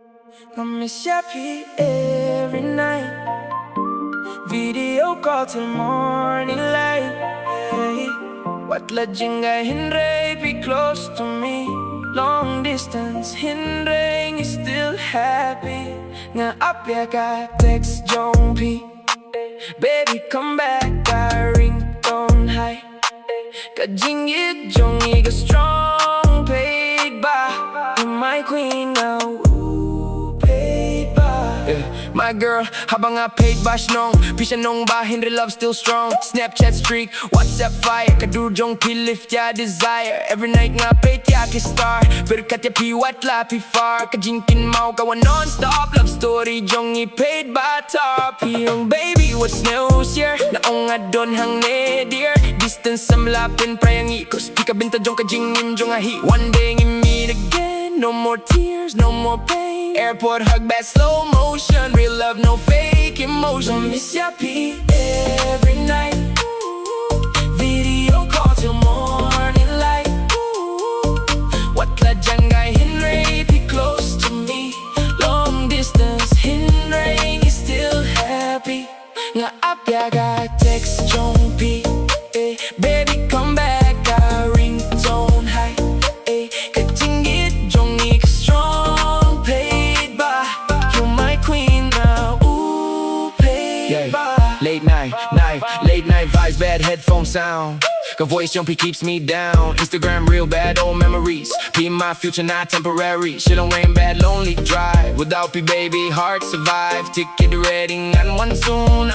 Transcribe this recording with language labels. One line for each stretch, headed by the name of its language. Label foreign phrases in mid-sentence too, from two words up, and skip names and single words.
English: I miss ya P every night. Video call till morning light.
Khasi: Hey. Watla jngai hynrei,
English: be close to me. Long distance hynrei is still happy.
Khasi: Nga apya ka text jong P.
English: Baby come back, ka ringtone high.
Khasi: Ka jingieit jong ka strong paidbah.
English: You're my queen now. My girl,
Khasi: haba nga paidbah shnong. Pisha nongbah, hynrei
English: love still strong. Snapchat streak, WhatsApp fire. Kadurjong lift ya desire. Every night
Khasi: nga peit ya star. Pyrkhat ya pi watla pi far. Ka jingkynmaw kawa nonstop.
English: Love story
Khasi: jong paidbah top. Yung
English: baby what's
Khasi: sngewsyier. Naong adon hangne dear. Distance sa malapin prayang ikos. Pika bynta jong ka jingïm jong ahi.
English: One day we meet again. No more tears, no more pain. Airport hug back slow motion. Real love, no fake emotion. I miss ya P every night. Video call till morning light.
Khasi: Watla jngai hynrei,
English: be close to me. Long distance hynrei is still happy.
Khasi: Nga apya ka text jong P.
English: Baby come back, ka ringtone high.
Khasi: Ka jingieit jong ka strong paidbah.
English: You're my queen now, ooh paidbah. Late night vibes, bad headphone sound. Ka voice jumpy keeps me down. Instagram real bad, old memories. Be my future, not temporary. Shit don't rain bad, lonely drive. Without me baby, hard survive. Ticket ready, and one soon.